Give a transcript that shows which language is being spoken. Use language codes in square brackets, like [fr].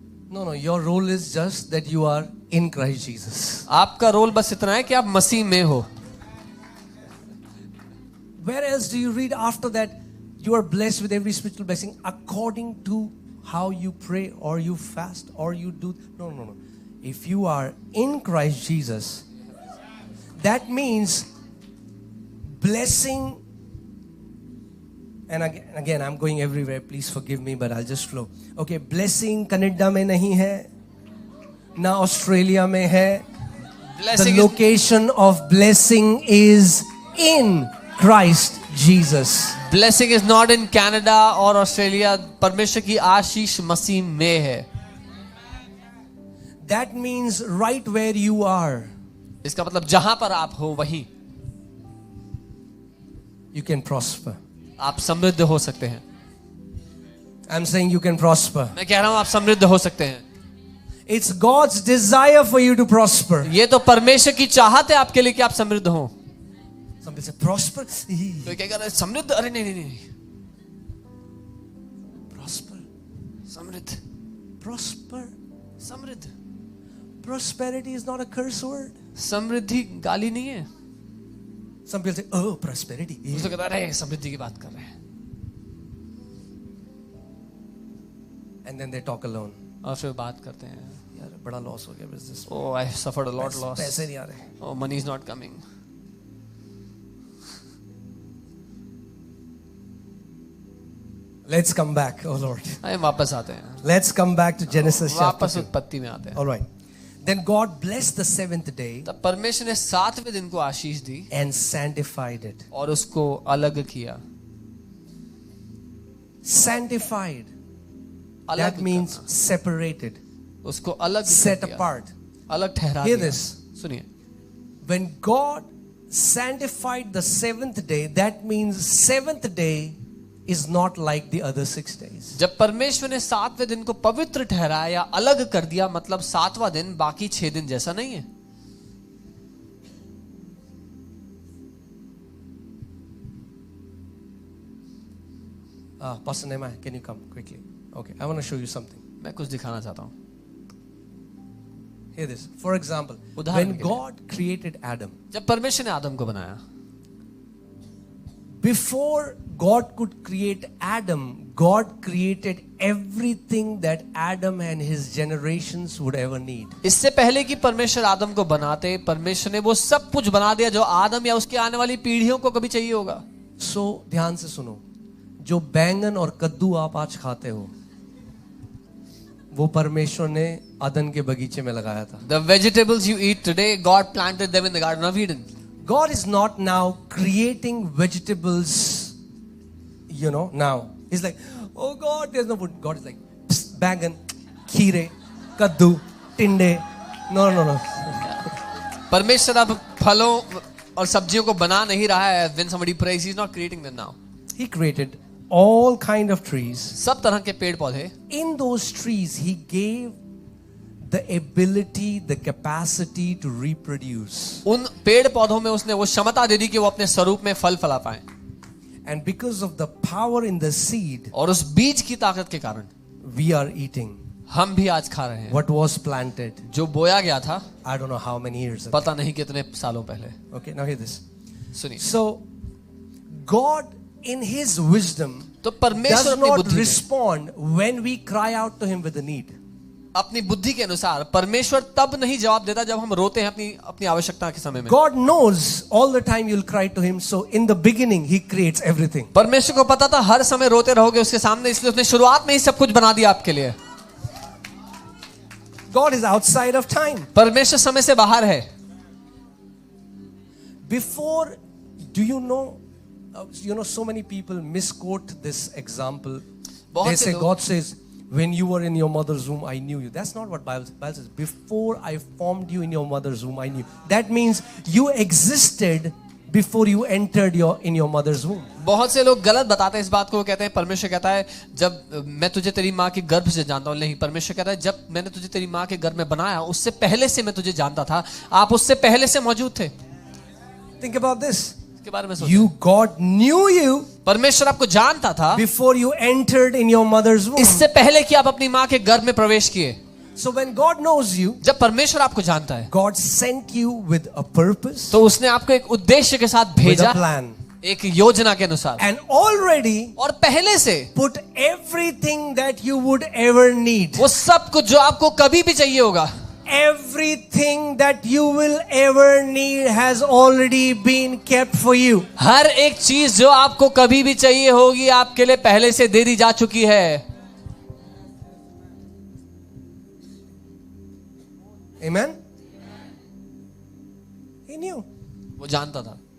[en] No, your role is just that you are in Christ Jesus. [hi] आपका role बस इतना है कि आप मसीह में हो. [en] Where else do you read after that you are blessed with every spiritual blessing according to how you pray or you fast or you do? No. If you are in Christ Jesus, that means blessing And again, I'm going everywhere. Please forgive me, but I'll just flow. [hi] Okay, blessing Canada में नहीं है, ना Australia में है. [en] The Blessing is, location of blessing is in Christ Jesus. blessing is not in Canada और Australia. [hi] परमेश्वर की आशीष मसीह में है. [en] That means right where you are, [hi] इसका मतलब जहां पर आप हो वहीं [en] you can prosper. [hi] आप समृद्ध हो सकते हैं. [en] I'm saying you can prosper. [hi] मैं कह रहा हूं आप समृद्ध हो सकते हैं. [en] It's God's desire for you to prosper. [hi] ये तो परमेश्वर की चाहत है आपके लिए कि आप समृद्ध हो. [en] Some people say prosper. [hi] तो क्या कह रहा है समृद्ध? अरे नहीं नहीं नहीं, [en] Prosper. [hi] समृद्ध [en] Prosper. [hi] समृद्ध. [en] Prosperity is not a curse word. [hi] समृद्धि गाली नहीं है. [en] Some people say, oh, prosperity. [hi] उसको कहता है अरे समृद्धि की बात कर रहे हैं. [en] And then they talk alone. [hi] और फिर बात करते हैं. यार बड़ा लॉस हो गया business. [en] Oh, I suffered a lot loss. [hi] पैसे नहीं आ रहे. [en] Oh, money is not coming. Let's come back, oh Lord. [hi] आए वापस आते हैं. [en] Let's come back to Genesis chapter [hi] वापस [en] 2. [hi] उत्पत्ति में आते हैं. [en] All right. Then God blessed the seventh day [hi] तब परमेश्वर ने 7वें दिन को आशीष दी [en] and sanctified it. [hi] और उसको अलग किया. [en] Sanctified. [hi] अलग [en] That means [hi] करना. [en] separated, [hi] उसको अलग [en] set [hi] कर दिया. [en] apart. [hi] अलग ठहरा [en] Hear [hi] दिया. [en] this. [hi] सुनिए. [en] When God sanctified the seventh day, that means seventh day is not like the other 6 days. [hi] जब परमेश्वर ने 7वें दिन को पवित्र ठहराया या अलग कर दिया, मतलब 7वां दिन बाकी 6 दिन जैसा नहीं है. [en] Pastor Nehemiah, can you come quickly? Okay, I want to show you something. [hi] मैं कुछ दिखाना चाहता हूँ. [en] Hear this. For example, [hi] उदाहरण [en] when [hi] के लिए. [en] God created Adam, [hi] जब परमेश्वर ने आदम को बनाया, [en] before God could create Adam, God created everything that Adam and his generations would ever need. [hi] इससे पहले कि परमेश्वर आदम को बनाते, परमेश्वर ने वो सब कुछ बना दिया जो आदम या उसके आने वाली पीढ़ियों को कभी चाहिए होगा. So ध्यान से सुनो, जो बैंगन और कद्दू आप आज खाते हो, वो परमेश्वर ने अदन के बगीचे में लगाया था. [en] The vegetables you eat today, God planted them in the Garden of Eden. God is not now creating vegetables, now. He's like, oh God, there's no food. God is like, [hi] bangan, खीरे, कद्दू, टिंडे. [en] No. [hi] परमेश्वर अब फलों और सब्जियों को बना नहीं रहा है. [en] When somebody prays, he's not creating them now. He created all kind of trees. [hi] सब तरह के पेड़ पौधे. [en] In those trees, he gave the ability, the capacity to reproduce. [hi] उन पेड़ पौधों में उसने वो क्षमता दे दी कि वो अपने स्वरूप में फल फला पाए. [en] And because of the power in the seed, [hi] और उस बीज की ताकत के कारण [en] we are eating [hi] हम भी आज खा रहे हैं. [en] what was planted. [hi] जो बोया गया था, [en] I don't know how many years ago. [hi] पता नहीं कितने सालों पहले. [en] Okay, now hear this. [hi] सुनिए. [en] So, God in his wisdom [hi] तो परमेश्वर [en] does [hi] अपनी [en] not [hi] बुद्धि में, [en] respond when we cry out to him with a need. [hi] अपनी बुद्धि के अनुसार परमेश्वर तब नहीं जवाब देता जब हम रोते हैं अपनी आवश्यकता के समय में. [en] God knows all the time you'll cry to him, so in the beginning he creates everything. [hi] परमेश्वर को पता था हर समय रोते रहोगे उसके सामने, इसलिए उसने शुरुआत में ही सब कुछ बना दिया आपके लिए. [en] God is outside of time. [hi] परमेश्वर समय से बाहर है. [en] Before, do you know, so many people misquote this example. They say, God says, when you were in your mother's womb, I knew you. That's not what Bible says. Before I formed you in your mother's womb, I knew. That means you existed before you entered in your mother's womb. [hi] बहुत से लोग गलत बताते हैं इस बात को. वो कहते हैं परमेश्वर कहता है जब मैं तुझे तेरी माँ के गर्भ से जानता हूँ. नहीं, परमेश्वर कहता है जब मैंने तुझे तेरी माँ के गर्भ में बनाया उससे पहले से मैं तुझे जानता था. आप उससे पहले से मौजूद थे. [en] Think about this. [hi] इसके बारे में सोचो. [en] God knew you [hi] परमेश्वर आपको जानता था [en] before you entered in your mother's womb. [hi] इससे पहले कि आप अपनी माँ के गर्भ में प्रवेश किए. [en] So when God knows you, [hi] जब परमेश्वर आपको जानता है, [en] God sent you with a purpose, [hi] तो उसने आपको एक उद्देश्य के साथ [en] with [hi] भेजा, [en] a plan, [hi] एक योजना के अनुसार, [en] and already [hi] और पहले से [en] put everything that you would ever need, [hi] वो सब कुछ जो आपको कभी भी चाहिए होगा, [en] everything that you will ever need has already been kept for you. [hi] हर एक चीज जो आपको कभी भी चाहिए होगी आपके लिए पहले से दे दी जा चुकी है. [en] Amen? He knew. [hi] वो जानता था.